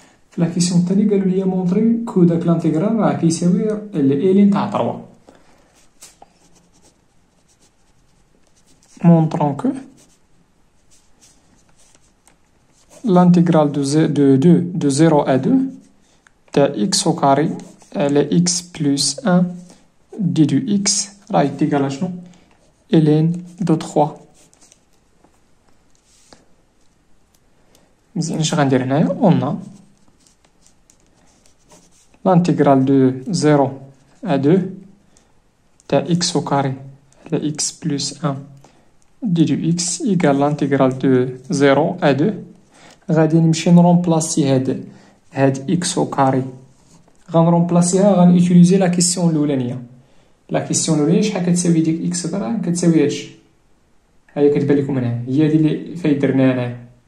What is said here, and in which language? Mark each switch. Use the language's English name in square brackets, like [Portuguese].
[Arabic] في لا كيسيون الثانيه قالوا لي مونطري كو داك لانتيغرال راه كيساوي الالين تاع 3. [French] montrant que l'intégrale de 0 à 2 [Arabic] تاع [French] x au carré على x plus 1 d de x [Arabic] راه يتيكال شنو؟ [French] ln de 3. [Arabic] مزيان، اش غندير هنايا؟ [French] on a l'intégrale de 0 à 2 [Arabic] تاع [French] x au carré على x plus 1 d du x égale l'intégrale de 0 à 2. [Arabic] غادي نمشي نرومبلاسي هاد [French] x au carré، [Arabic] غنرومبلاسيها، غنوتيليزي لا كيسيون الاولانيه. لا كيسيون الاولانيه شحال كتساوي ديك x درهم؟ كتساوي هادشي، هي كتبان لكم هنا، هي هادي اللي فايت درناها هنايا.